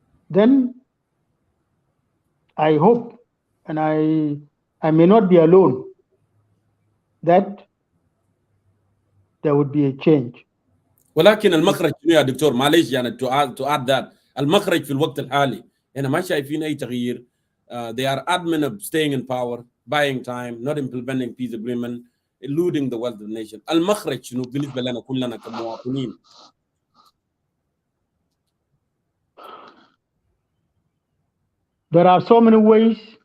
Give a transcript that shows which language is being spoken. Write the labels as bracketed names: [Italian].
[English] Then I hope, and I may not be alone, that there would be a change. [Arabic] ولكن المخرج يا دكتور معلش يعني [English] to add that [Arabic] المخرج في الوقت الحالي هنا ما شايفين اي تغيير. [English] They are adamant of staying in power, buying time, not implementing peace agreement, eluding the wealth of the nation. [Arabic] المخرج شنو بالنسبه لنا كلنا كمواطنين؟ [English] There are so many ways.